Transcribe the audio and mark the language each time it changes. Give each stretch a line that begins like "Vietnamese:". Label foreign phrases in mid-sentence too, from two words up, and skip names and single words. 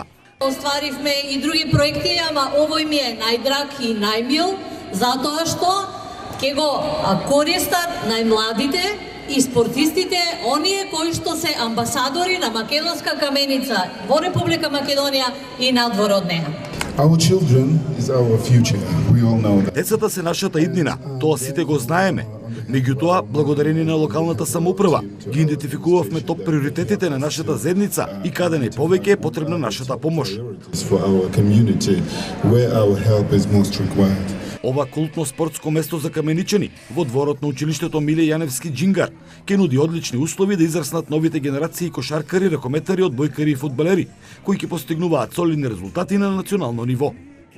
Macedonian: Остваривме и други проекти, ама овој ми е најдраг и најмил, затоа што ќе го користат најмладите и спортистите, оние кои што се амбасадори на Македонска Каменица во Република Македонија и надвор од неа.
English: Our children is our future. We all know that.
Macedonian: Децата се нашата иднина, тоа сите го знаеме. Меѓутоа, благодарение на локалната самоуправа, ги идентификувавме топ приоритетите на нашата заедница и каде најповеќе е потребна нашата помош.
English: For our community, where our help is most required.
Macedonian: Ова култно спортско место за каменичани во дворот на училиштето Миле Јаневски Џингар ќе нуди одлични услови да израснат новите генерации кошаркари, ракометари, одбојкари и фудбалери, кои ќе постигнуваат солидни резултати на национално ниво.